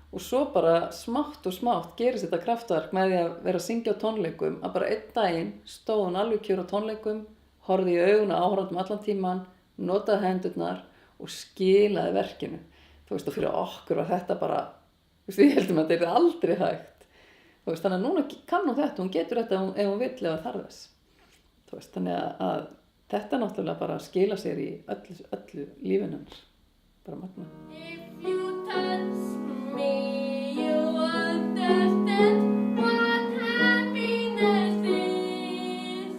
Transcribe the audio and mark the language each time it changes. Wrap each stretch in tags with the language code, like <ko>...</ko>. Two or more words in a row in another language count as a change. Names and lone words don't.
<is>og svo bara smátt og smátt gerist þetta kraftverk með því að vera að syngja á tónleikum, að bara einn daginn stóð hún alveg kjur á tónleikum, horfði í augun á áhorfendum allan tíman, notaði hendurnar og skilaði verkinu. Þú veist, og fyrir okkur var þetta bara, þú veist, við heldum að þetta er aldrei hægt. Þú veist, þannig að núna kann hún þetta, hún getur þetta ef hún vill eða þarf þess. Þú veist, þannig að þetta náttúrulega bara skila sér í öllu lífinu hennar. Bara magna.</is> <en>If you touch me, you understand what happiness is.</en>